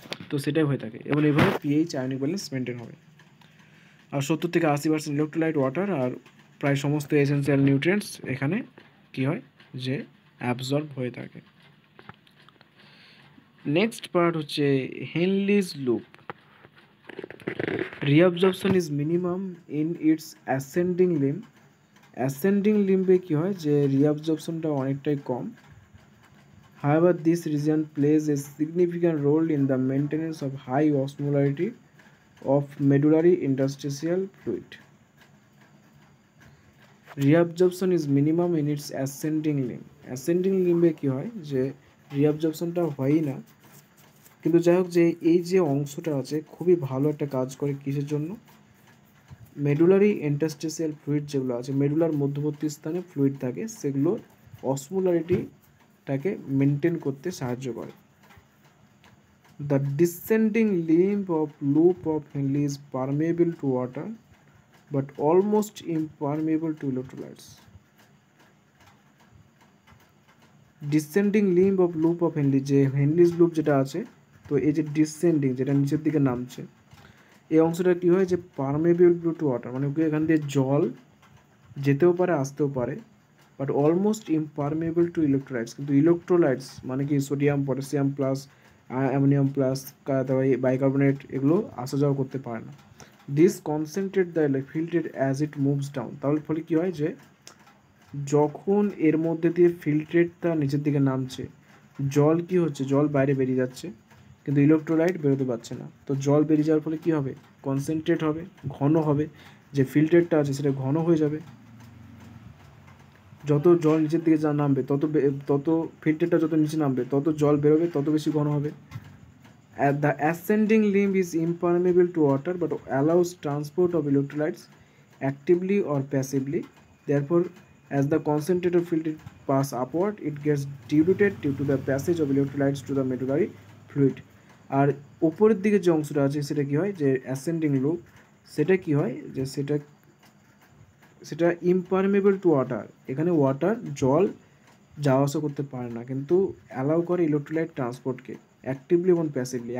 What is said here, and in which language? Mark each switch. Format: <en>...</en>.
<bn>তো সেটাই হয়ে থাকে এবং এইভাবে পিএইচ আয়নিক ব্যালেন্স মেনটেন হবে। আর 70 থেকে 80% ইলেকট্রোলাইট ওয়াটার আর প্রায় সমস্ত এসেন্সিয়াল নিউট্রিয়েন্টস এখানে কী হয় যে অ্যাবজর্ব হয়ে থাকে। নেক্সট পার্ট হচ্ছে হেনলিজ loop.</bn> <en>Reabsorption is minimum in its ascending limb.</en> <bn>Ascending লিম্বে কী হয় যে রিঅ্যাবজর্পশনটা অনেকটাই কম।</bn> <en>However, this region plays a significant role in the maintenance of high osmolarity of medullary interstitial fluid. Reabsorption is minimum in its ascending limb.</en> <bn>Ascending limbe কী হয় যে রিঅ্যাবজর্পশনটা হয়ই না, কিন্তু যাই হোক যে এই যে অংশটা আছে খুবই ভালো একটা কাজ করে কিসের জন্য, মেডুলারি ইন্টারস্টিসিয়াল ফ্লুইড যেগুলো আছে, মেডুলার মধ্যবর্তী স্থানে ফ্লুইড থাকে, সেগুলো অসমোলারিটিটাকে মেনটেন করতে সাহায্য করে।</bn> <en>The descending limb of loop of Henle is permeable to water but almost impermeable to electrolytes.</en> <bn>Descending limb of loop of Henle, যে হেনলিজ লুপ যেটা আছে, তো এই যে ডিসেন্ডিং যেটা নিচের দিকে নামছে, এই অংশটা কী হয় যে</bn> <en>permeable to water,</en> <bn>মানে এখান দিয়ে জল যেতেও পারে আসতেও পারে,</bn> <en>but almost impermeable to electrolytes,</en> <bn>কিন্তু ইলেকট্রোলাইটস মানে কি sodium potassium plus ammonium plus তারপরে বাইকার্বনেট এগুলো আসা যাওয়া করতে পারে না।</bn> <en>this concentrate the filter as it moves down,</en> <bn>তাহলে ফলে কী হয় যে যখন এর মধ্যে দিয়ে ফিল্ট্রেটটা নিচের দিকে নামছে, জল কি হচ্ছে, জল বাইরে বেরিয়ে যাচ্ছে কিন্তু ইলেকট্রোলাইট বেরোতে পারছে না। তো জল বেরিয়ে যাওয়ার ফলে কী হবে, কনসেন্ট্রেট হবে, ঘন হবে, যে ফিল্টারটা আছে সেটা ঘন হয়ে যাবে। যত জল নিচের দিকে যা নামবে তত ফিল্টারটা যত নিচে নামবে তত জল বেরোবে, তত বেশি ঘন হবে।</bn> <en>The ascending limb is impermeable to water but allows transport of electrolytes actively or passively. Therefore, as the concentrated filtrate pass upward, it gets diluted due to the passage of electrolytes to the medullary fluid.</en> <bn>আর উপরের দিকে যে অংশটা আছে সেটা কী হয় যে ascending loop, সেটা কী হয় যে সেটা</bn> <en>impermeable to water,</en> <bn>এখানে ওয়াটার জল যাওয়া আসা করতে পারে না, কিন্তু অ্যালাউ করে ইলেকট্রোলাইট ট্রান্সপোর্টকে অ্যাক্টিভলি এবং প্যাসিভলি।</bn>